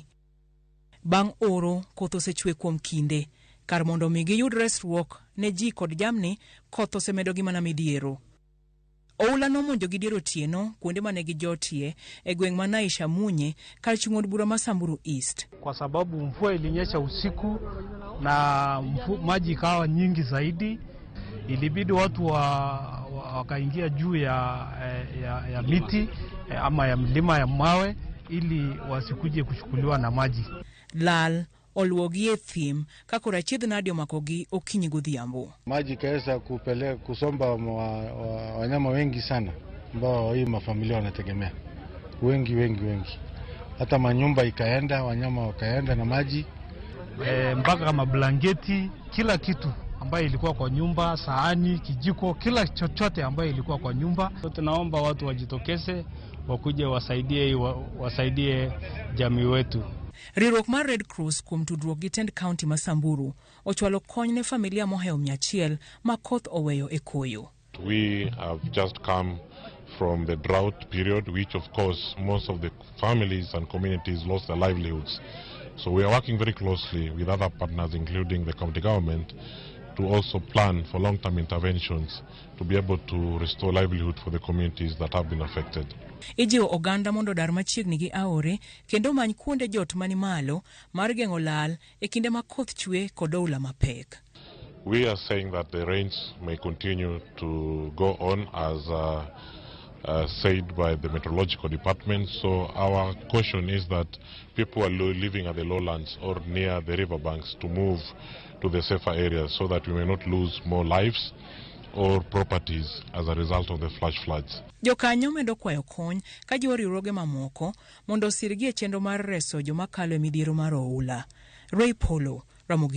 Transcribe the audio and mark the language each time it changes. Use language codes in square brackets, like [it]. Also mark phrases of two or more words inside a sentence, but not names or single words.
[luo] Bang' oro, koth osechwe kuom kinde. Kar mondo mi giyud resruok ne ji kod jamni, koth osemedo gi mana midhiero. Oula nomonjo gi dier otieno kuonde mane gijotie e gweng' ma naisha munye kar chung'od bura ma Samburu East. [sw] Kwa sababu mvua ilinyesha usiku na maji ikawa nyingi zaidi, ilibidi watu wakaingia juu ya miti ama ya mlima ya mawe ili wasikuje kuchukuliwa na maji. [luo] Lal oluogi e thim kakora chiedh nadio makogi okinyi godhiambo. [sw] Maji kaesa kusomba wanyama wengi sana ambao hii mafamilia wanategemea. Wengi. Hata manyumba ikaenda, wanyama wakaenda na maji. Mpaka mablanketi, kila kitu ambayo ilikuwa kwa nyumba, sahani, kijiko, kila chochote ambayo ilikuwa kwa nyumba. Tunaomba watu wajitokeze, wakuje wasaidie jamii wetu. [luo] Riwruok mar Red Cross kuom tudruok gi tend county ma Samburu ochwalo kony ne familia moheo 100 ma koth oweyo e koyo. [en] We have just come from the drought period, which of course most of the families and communities lost their livelihoods. So we are working very closely with other partners, including the county government, to also plan for long-term interventions to be able to restore livelihood for the communities that have been affected. [luo] Ijiwo oganda mondo dar machiegni gi aore kendo many kuonde jot mani malo mar geng'o lal e kinde ma koth chwe kod oula mapek. [en] We are saying that the rains may continue to go on as said by the meteorological department. So our caution is that people are living at the lowlands or near the riverbanks to move to the safer areas so that we may not lose more lives or properties as a result of the flash floods. [luo] Jokanyo medo kwayo kony ka jiwo riwruoge mamoko mondo osirgi e chenro mar reso joma kalo e midhiero mar oula. Ramogi.